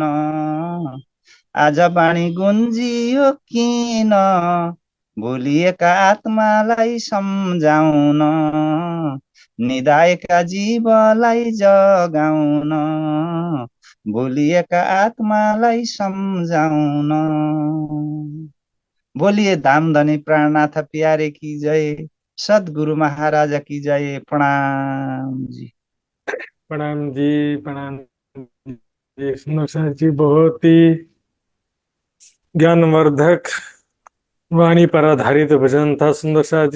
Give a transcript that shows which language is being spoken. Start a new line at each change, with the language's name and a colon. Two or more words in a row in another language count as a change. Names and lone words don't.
Nepali: आज वाणी गुन्जियो किन, भुलिएका आत्मालाई सम्झाउन। निदाएका जीवलाई जगाउन। भुलिएका आत्मालाई सम्झाउन।
Hindi: बोलिए धामधनी प्राणनाथ प्यारे की जय, सद्गुरु महाराज की जय। प्रणाम जी। प्रणाम जी, प्रणाम जी। सुंदर जी, बहुत ही ज्ञानवर्धक वाणी पर आधारित भजन था सुंदर शाह जी।